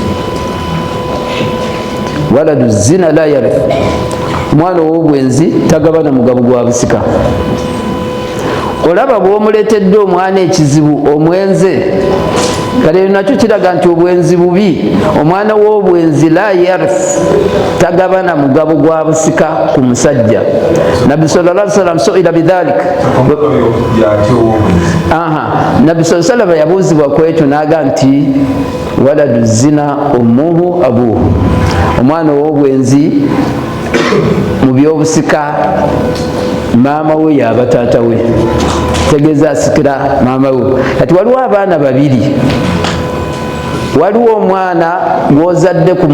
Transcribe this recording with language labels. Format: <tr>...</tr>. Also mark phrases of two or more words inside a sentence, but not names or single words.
<ar>ولد الزنا لا يرث</ar> <lg>omwana ow'obwenzi tagabana mugabo gwa busika olaba bw'omuleetedde omwana ekizibu omwenze kale nakyo kiraga nti obwenzi bubi omwana w'obwenzi</lg> <ar>لا يرث</ar> <lg>tagabana mugabo gwa busika ku musajja Nabbi</lg> <ar>صلى الله عليه وسلم سئل بذلك</ar> <lg>Nabbi</lg> <ar>صلى الله عليه وسلم</ar> <lg>yabuuzibwa ku ekyo n'aga nti</lg> <ar>ولد الزنا أمه أبوه</ar> <lg>omwana w'obwenzi mu byobusika maama we yaba taata we tegeeza asikira maama we kati waliwo abaana babiri waliwo omwana gw'ozadde ku</lg>